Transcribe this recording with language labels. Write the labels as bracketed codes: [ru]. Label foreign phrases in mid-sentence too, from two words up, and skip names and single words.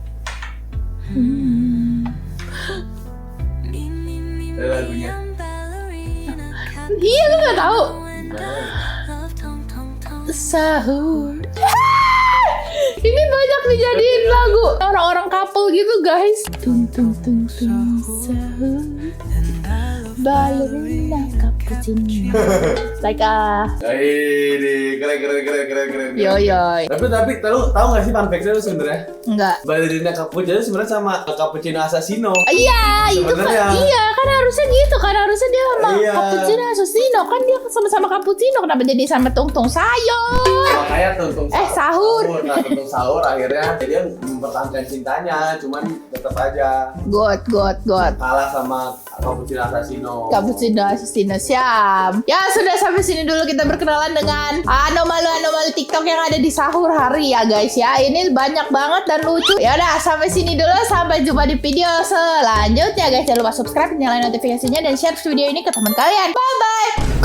[id] Lagunya. Iya, lu nggak tahu. Sahur. Ini banyak dijadiin lagu orang-orang couple gitu guys. Tung sahur. Ballerina cappuccino. Like Ini keren. Yoyoy. Tapi tahu nggak sih [en] fun fact- [id] nya lu sebenarnya? Enggak. Ballerina cappuccino sebenarnya sama cappuccino assassino. Iya, itu kan. Sebenarnya. Iya, kan harusnya gitu kan. Harusnya dia sama Iya. cappuccino assassino. Kan dia sama-sama cappuccino. Kenapa jadi sama tungtung sayur? Makanya tuntung sahur. Nah, tuntung sahur akhirnya dia mempertahankan cintanya, cuman tetap aja God. kalah sama cappuccino assassino. Cappuccino assassino, siap. Ya sudah, sampai sini dulu kita berkenalan dengan anomali TikTok yang ada di sahur hari ya guys ya. Ini banyak banget dan lucu. Ya udah, sampai sini dulu. Sampai jumpa di video selanjutnya guys. Jangan lupa subscribe, nyalain notifikasinya dan share video ini ke teman kalian.